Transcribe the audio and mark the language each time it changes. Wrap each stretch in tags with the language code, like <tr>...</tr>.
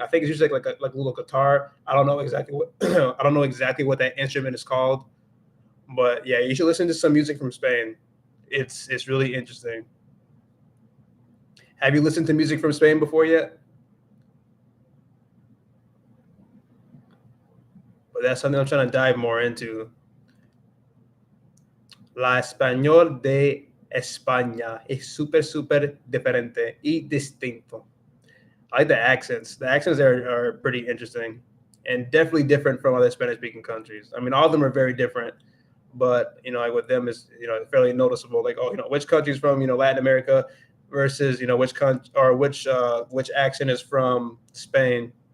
<en>I think it's usually like a little guitar. I don't know exactly what I don't know exactly what that instrument is called, but yeah, you should listen to some music from Spain. It's really interesting. Have you listened to music from Spain before yet? But that's something I'm trying to dive more into.</en> <es>La español de España es súper, súper diferente y distinto.</es> <en>I like the accents. The accents are pretty interesting and definitely different from other Spanish speaking countries. I mean, all of them are very different, but like with them is fairly noticeable. Like, oh, which country's from Latin America versus which country or which accent is from Spain.</en>